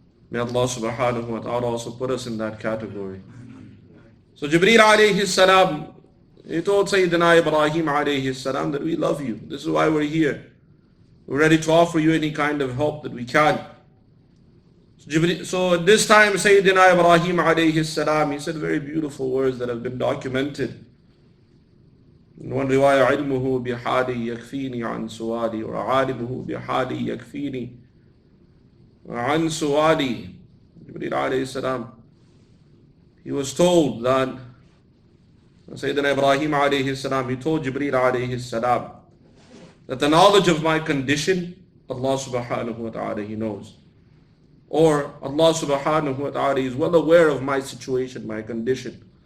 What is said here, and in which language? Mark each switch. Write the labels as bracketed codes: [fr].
[en] May Allah subhanahu wa ta'ala also put us in that category. So Jibreel alayhi salam, he told Sayyidina Ibrahim alayhi salam that we love you. This is why we're here. We're ready to offer you any kind of help that we can. So at this time, Sayyidina Ibrahim alayhi salam, he said very beautiful words that have been documented. In one riwayah, [ar] علمه بحالي يكفيني عن سؤالي, or عالمه بحالي يكفيني عن سؤالي. [en] Jibreel alayhi salam, he was told that Sayyidina Ibrahim alayhi salam, he told Jibreel alayhi salam that the knowledge of my condition, Allah subhanahu wa ta'ala, He knows. Or Allah subhanahu wa ta'ala is well aware of my situation, my condition.